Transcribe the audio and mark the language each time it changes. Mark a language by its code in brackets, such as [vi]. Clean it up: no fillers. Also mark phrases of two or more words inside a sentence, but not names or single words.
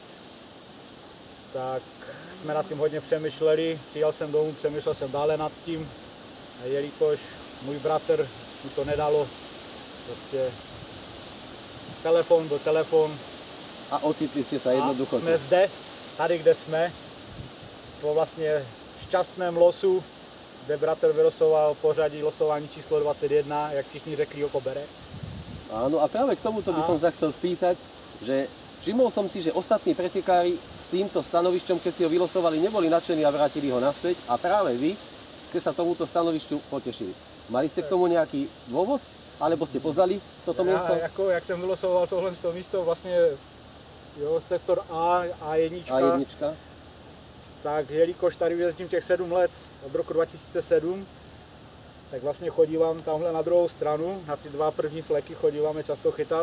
[cs] Tak jsme nad tím hodně přemýšleli, přijel jsem domů, přemýšlel jsem dále nad tím, a jelikož můj bratr mu to nedalo, prostě telefon do telefon. [sk] A ocitli ste sa jednoducho. [cs] A jsme zde, tady kde jsme, po vlastně šťastném losu, kde bratr vylosoval pořadí losování číslo 21, jak všichni řekli, oko bere. [sk] Áno, a práve k tomuto by som sa chcel spýtať, že všimol som si, že ostatní pretekári s týmto stanovišťom, keď si ho vylosovali, neboli nadšení a vrátili ho naspäť, a práve vy ste sa tomuto stanovišťu potešili. Mali ste k tomu nejaký dôvod? Alebo ste poznali toto miesto? [cs] Jako, jak jsem vylosoval tohle místo, vlastně jo, sektor A1, A1. tak jelikož tady jezdím těch 7 let, od roku 2007, tak vlastně chodívám tamhle na druhou stranu, na ty 2 první fleky chodíváme často chytat.